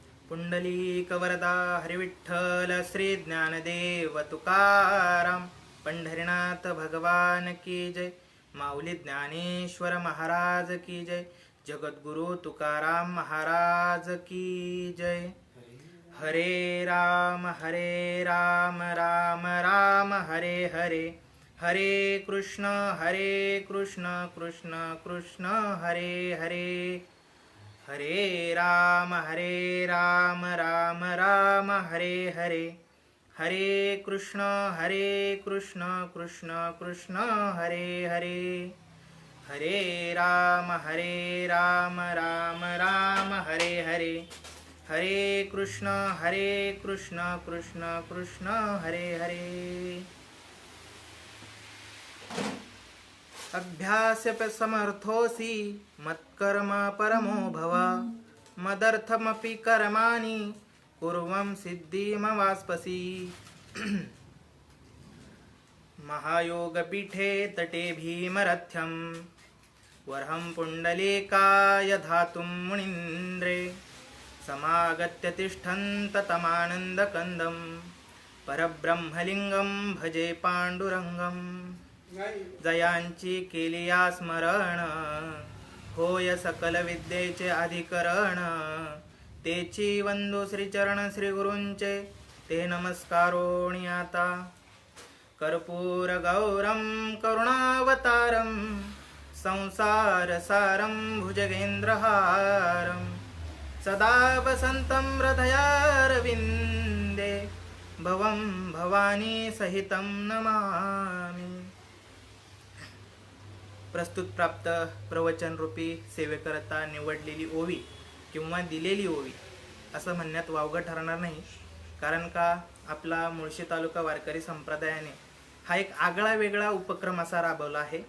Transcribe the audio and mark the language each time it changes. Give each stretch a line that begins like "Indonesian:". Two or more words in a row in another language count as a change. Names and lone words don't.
Marathi: पुंडलीकवरदा हरिविठ्ठल श्री ज्ञानदेव तुकाराम. पंढरीनाथ भगवान
Hindi: की जय.
Marathi: माऊली ज्ञानेश्वर महाराज
Hindi: की जय.
Marathi: जगद्गुरु तुकाराम महाराज
Hindi: की जय.
Sanskrit: हरे राम राम राम हरे हरे. हरे कृष्ण कृष्ण कृष्ण हरे हरे. हरे राम राम राम हरे हरे. हरे कृष्ण कृष्ण कृष्ण हरे हरे. हरे राम राम हरे हरे. हरे कृष्ण कृष्ण कृष्ण हरे हरे. अभ्यास्य समर्थोऽसि मत्कर्म परमो भव. मदर्थमपि कर्माणि कुर्वं सिद्धिमवाप्स्यसि. महायोगपीठे तटे भीमरथ्यं वरहं पुण्डलीकाय धातुं मुनीन्द्रे. समागत्य तिष्ठन्त तमानन्दकन्दं परब्रह्मलिङ्गं भजे पाण्डुरङ्गं.
Marathi: जयांची केलिया स्मरण होय सकल विद्येचे अधिकरण. तेची वंदो श्रीचरण श्रीगुरूंचे ते नमस्कारोणी आता.
Sanskrit: कर्पूर गौरम करुणावतारम संसार सारम भुजगेंद्रहारम. सदा वसंतं हृदयारविंदे भवं भवानी सहितं नमामि.
Marathi: प्रस्तुत प्राप्त प्रवचन रूपी सेवेकरता निवडलेली ओवी किंवा दिलेली ओवी असं म्हणण्यात वावगं ठरणार नाही. कारण का आपला मुळशी तालुका वारकरी संप्रदायाने हा एक आगळा वेगळा उपक्रम असा राबवला आहे.